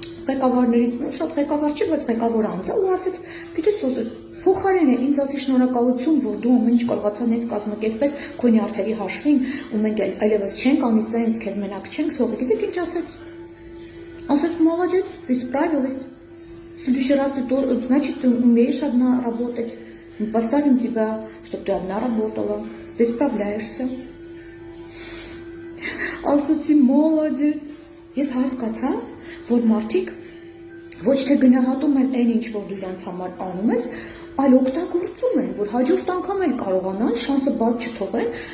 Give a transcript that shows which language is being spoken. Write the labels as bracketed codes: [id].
[hy] ղեկավարներից, շատ ղեկավար չի, բայց ղեկավար անձ է ու ասեց, գիտես Սոսուս, փոխարեն է ինձ ասի շնորհակալություն, որ դու ամեն ինչ կարողացա նենց կազմակերպես քո նյարդերի հաշվին ու մենք այլևս չենք անի սա, ինձ քեզ մենակ չենք թողի։ Գիտեք ինչ ասեց։ Ասեց, [ru] молодец, ты справилась. В следующий раз значит, ты умеешь одна работать. Мы поставим тебя, чтобы ты одна работала. Ты справляешься. [hy] Ասացի, молодец. Ես հասկացա, որ մարդիկ ոչ թե գնահատում են այն ինչ որ դու իրենց համար անում ես, այլ օգտագործում են, որ հաջորդ անգամ էլ կարողանան շանսը բաց չթողեն,